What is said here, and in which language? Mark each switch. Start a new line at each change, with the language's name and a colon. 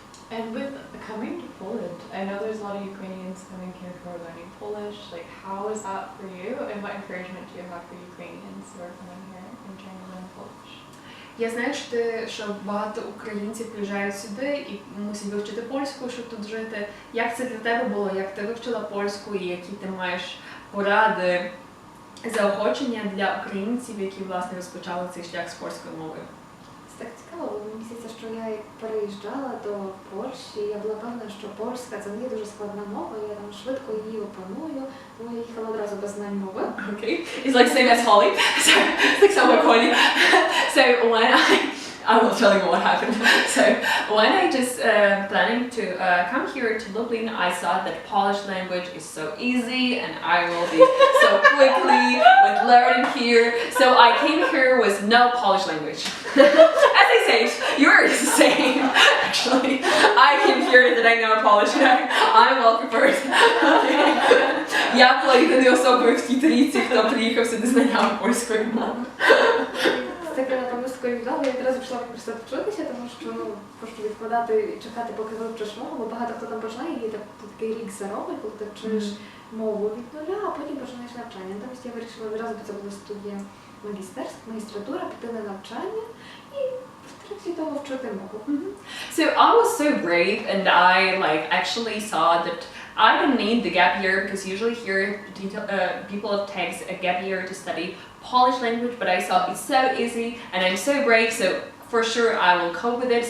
English: And with coming to Poland, I know there's a lot of Ukrainians coming here who are learning Polish. Like, how is that for you, and what encouragement do you have for Ukrainians who are coming here and trying to learn Polish?
Ukrainian: Я знаю, що багато українців приїжджають сюди і мусять вивчити польську, щоб тут жити. Як це для тебе було? Як ти вивчила польську і які ти маєш поради, заохочення для українців, які, власне, розпочали цей шлях з польською мовою? Це так цікаво, бо мені здається, що я як переїжджала до Польщі, я була певна, що польська це не є дуже складна мова, я там швидко її опаную, тому я їхала одразу без знань мови.
English: Okay. It's like same as Holly. So it's like someone Holly. So when I will tell you what happened. So when I just planning to come here to Lublin, I saw that Polish language is so easy and I will be so quickly with learning here. So I came here with no Polish language. As I say, you're the same. Actually, I came here that I know Polish. I'm well prepared.
Ukrainian: Я була єдиною особою в тій трійці, хто приїхав сюди з знанням польської мови. Таке, напевно, скорі вдало, я одразу пішла просто вчитися, тому що хочу відкладати і чекати, поки вивчиш мову, бо багато хто там починає, і такий рік за роком, коли ти вчиш мову від нуля, а потім починаєш навчання. Тобто я вирішила одразу, бо це буде студія магістратура, піти на навчання і в третій того вчити мову.
English: So I was so brave, and I actually saw that I don't need the gap year, because usually here people take a gap year to study Polish language, but I saw it's so easy and I'm so brave, so for sure I will cope with it.